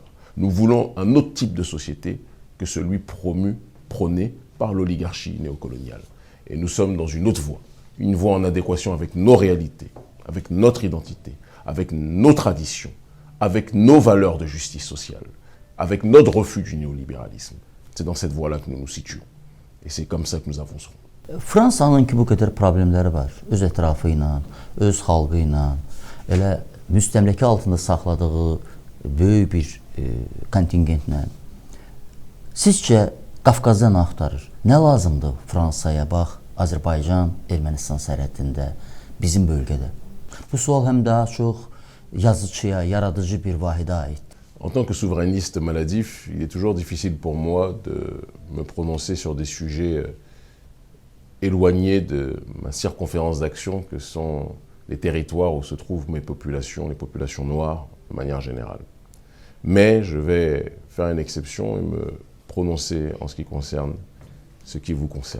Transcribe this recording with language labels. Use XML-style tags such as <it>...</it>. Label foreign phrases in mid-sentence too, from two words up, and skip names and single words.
<fr>Nous voulons un autre type de société que celui prôné par l'oligarchie néocoloniale. Et nous sommes dans une autre voie, une voie en adéquation avec nos réalités, avec notre identité, avec nos traditions, avec nos valeurs de justice sociale, avec notre refus du néolibéralisme. C'est dans cette voie-là que nous nous situons. Et c'est comme ça que nous avancerons.</fr> <az>Fransanın ki bu qədər problemləri var, öz ətrafı ilə, öz xalqı ilə, elə müstəmləkə altında saxladığı böyük bir kontingentlə. Sizcə Qafqazda nə axtarır? Nə lazımdır Fransaya, bax, Azərbaycan, Ermənistan sərhədində, bizim bölgədə? Bu sual həm daha çox yazıcıya, yaradıcı bir vahidə aid.</az> <fr>En tant que souverainiste maladif, il est toujours difficile pour moi de me prononcer sur des sujets éloignés de ma circonférence d'action que sont les territoires où se trouvent mes populations, les populations noires de manière générale. Mais je vais faire une exception et me prononcer en ce qui concerne ce qui vous concerne.</fr>